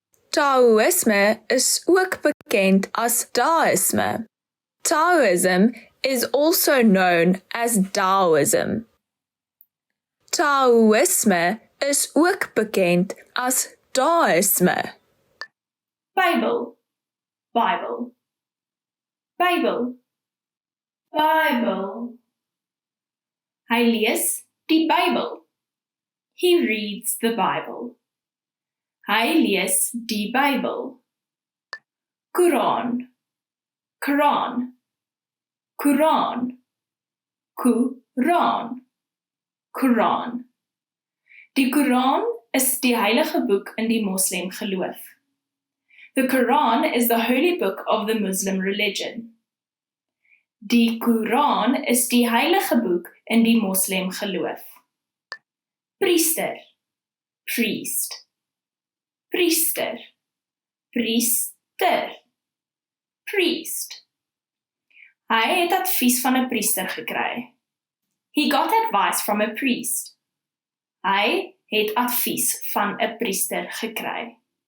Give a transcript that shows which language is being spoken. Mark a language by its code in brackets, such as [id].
[af] Taoïsme is ook bekend as Daoisme. [en] Taoism is also known as Taoism. [af] Taoïsme is ook bekend as Daoisme. [en] Bible. Bible. Bible. Bible. [af] Hy lees die Bybel. [en] He reads the Bible. [af] Hy lees die Bybel. Koran. Koran. Koran. Koran. Koran. Die Koran is die heilige boek in die Moslem geloof. [en] The Quran is the holy book of the Muslim religion. [af] Die Koran is die heilige boek in die Moslem geloof. Priester. Priest. Priester. Priester. Priest. Hy het advies van 'n priester gekry. [en] He got advice from a priest. [af] Hy het advies van 'n priester gekry.